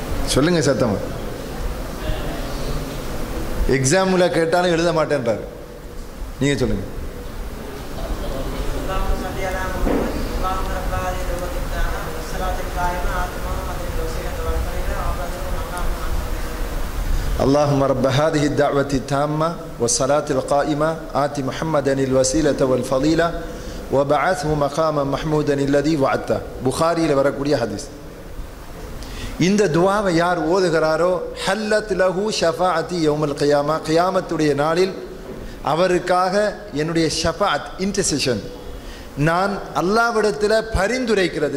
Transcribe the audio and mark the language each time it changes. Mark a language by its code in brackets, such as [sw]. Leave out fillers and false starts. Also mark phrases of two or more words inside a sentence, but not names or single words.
[ta] சொல்லுங்க சத்தமா. எக்ஸாமில் கேட்டாலும் எழுத மாட்டேன்றாரு. நீங்க சொல்லுங்க. [ar] اللهم رب هذه الدعوة التامة والصلاة القائمة آت محمدا الوسيلة والفضيلة وبعثه مقاما محمودا الذي وعدته. [ta] புகாரியில் வரக்கூடிய ஹதீஸ். இந்த துஆவை யார் ஓதுகிறாரோ [ar] حلت له شفاعتي يوم القيامة, [ta] கியாமத்துடைய நாளில் அவருக்காக என்னுடைய ஷஃபாஅத் இன்டர்செஷன் நான் அல்லாஹ்விடத்தில் பரிந்துரைக்கிறது.